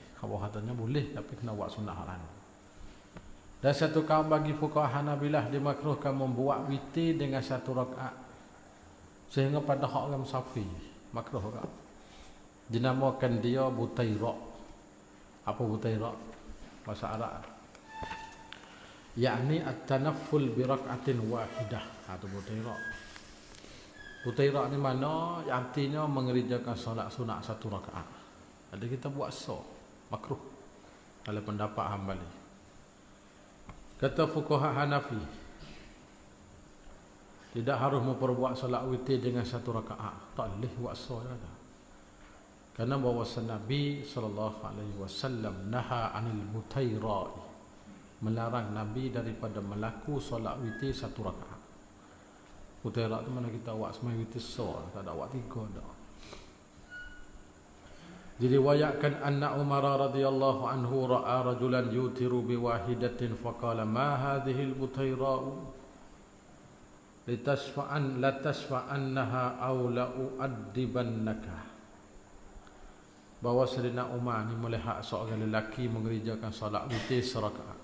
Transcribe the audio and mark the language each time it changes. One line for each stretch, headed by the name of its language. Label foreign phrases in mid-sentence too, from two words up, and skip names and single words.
Malay: Kau katanya boleh tapi kena buat sunat hak lain. Dan satu kaum bagi fuqaha Hanabilah dimakruhkan membuat witir dengan 1 rakaat. Sehingga pada hak orang Syafi'i makruh juga. Dinamakan dia butaira. Apa butaira? Bahasa Arab. Yakni
Arabic: التنفل بركعة واحدة.
Malay: Itu butaira. Butaira ni mana? Artinya mengerjakan solat sunat 1 rakaat. Jadi kita buat makruh. Kalau pendapat Hambali. Kata fuqaha Hanafi, tidak harus memperbuat solat witir dengan 1 rakaat. Tak boleh buat dah. Karena bahawa Nabi SAW
Arabic: نهى عن المتيراء,
Malay: melarang Nabi daripada melaku solat witir 1 rakaat. Mutairai itu mana kita buat semai witir tak ada buat 3 dah.
Arabic: Diriwayatkan أن عمر رضي الله عنه رأى رجلا يوتر بواحدة فقال ما هذه البتيراء لتشفعنها أو لأعذبنك.
Malay: Bahawa Sayyidina Umar ni melihat seorang lelaki mengerjakan solat witir 1 rakaat.